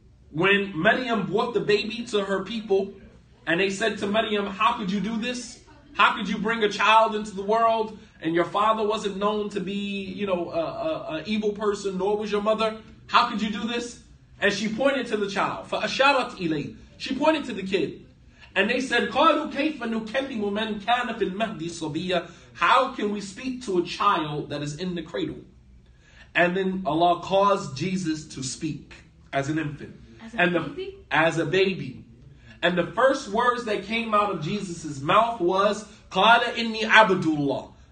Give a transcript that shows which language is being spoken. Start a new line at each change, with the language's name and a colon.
English: When Maryam brought the baby to her people, and they said to Maryam, how could you do this? How could you bring a child into the world, and your father wasn't known to be, an evil person, nor was your mother? How could you do this? And she pointed to the child.
Arabic: فَأَشَارَتْ إِلَيْهِ.
English: She pointed to the kid. And they said,
Arabic: قَالُوا كَيْفَ نُكَلِّمُ مَنْ كَانَ فِي الْمَهْدِ صَبِيًّا.
English: How can we speak to a child that is in the cradle? And then Allah caused Jesus to speak as an infant. As a baby. And the first words that came out of Jesus' mouth was,
Arabic: قَالَ إِنِّي عَبْدُ اللَّهِ.